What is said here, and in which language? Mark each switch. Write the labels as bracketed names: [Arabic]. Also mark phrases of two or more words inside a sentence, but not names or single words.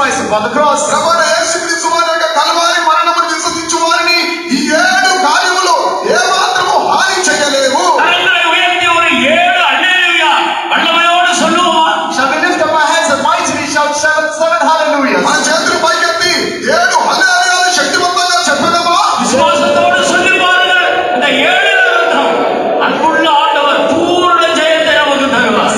[English] upon the cross. [Telugu] ప్రభువైన యేసుక్రీస్తు వారి యొక్క కల్వారి మరణమును విశ్వసించు వారిని ఈ 7 కార్యములు ఏమాత్రము హాని చేయలేవు. [Tamil] கரங்களை உயர்த்தி ஒரு 7 அல்லேலூயா வல்லமையோடு சொல்லுவோமா? [English] Shall we lift up our hands and mightily shout seven hallelujahs? [Telugu] మన చేతులు పైకెత్తి 7 హల్లెలూయాలు శక్తివంతంగా చెప్పదమా? [Tamil] விசுவாசத்தோடு சொல்லி பாருங்கள். இந்த 7 நிமித்தம் அன்புள்ள ஆண்டவர் பூர்ண ஜெயத்தை நமக்கு தருவார்.